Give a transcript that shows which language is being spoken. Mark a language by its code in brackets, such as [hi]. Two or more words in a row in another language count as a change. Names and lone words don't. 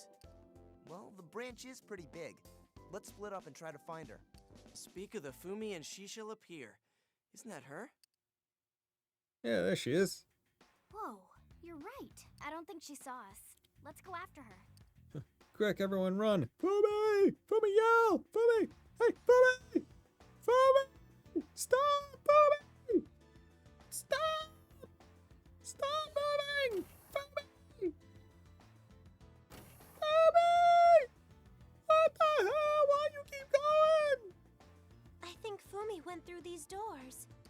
[en] Well, the branch is pretty big. Let's split up and try to find her. Speak of the Fumi and she shall appear. Isn't that her? Yeah, there she is. Whoa, you're right. I don't think she saw us. Let's go after her. Quick, everyone run! Fumi! Fumi, yell! Fumi! Hey, Fumi! Fumi! Stop, Fumi! Stop! Stop moving! Fumi! Fumi! What the hell? Why you keep going? I think Fumi went through these doors.